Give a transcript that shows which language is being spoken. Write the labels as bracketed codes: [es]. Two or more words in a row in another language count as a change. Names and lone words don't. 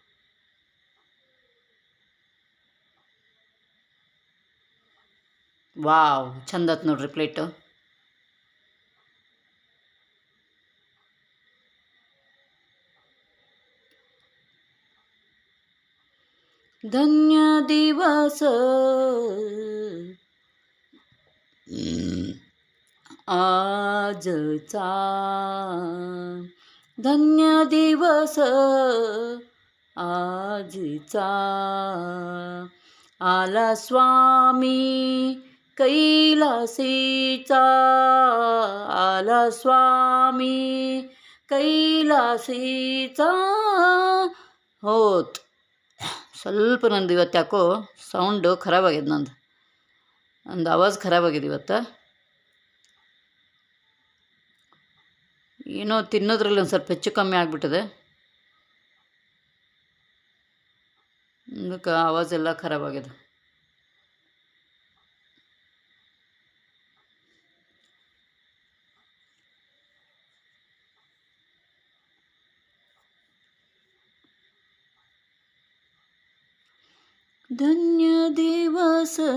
[kn] ವಾವ್, ಚಂದತ್ ನೋಡ್ರಿ ಪ್ಲೇಟು. [mr] धन्य दिवस आजचा, धन्य दिवस आजचा, आला स्वामी कैलासीचा, आला स्वामी कैलासीचा. [kn] ಹೋತ್ ಸ್ವಲ್ಪ ನಂದು ಇವತ್ತು ಯಾಕೋ ಸೌಂಡು ಖರಾಬಾಗಿದೆ, ನಂದು ಆವಾಜ್ ಖರಾಬಾಗಿದೆ ಇವತ್ತು. ಏನೋ ತಿನ್ನೋದ್ರಲ್ಲಿ ಒಂದು ಸ್ವಲ್ಪ ಹೆಚ್ಚು ಕಮ್ಮಿ ಆಗಿಬಿಟ್ಟಿದೆ, ಅದಕ್ಕೆ ಆವಾಜೆಲ್ಲ ಖರಾಬಾಗಿದೆ. [mr] धन्य दिवस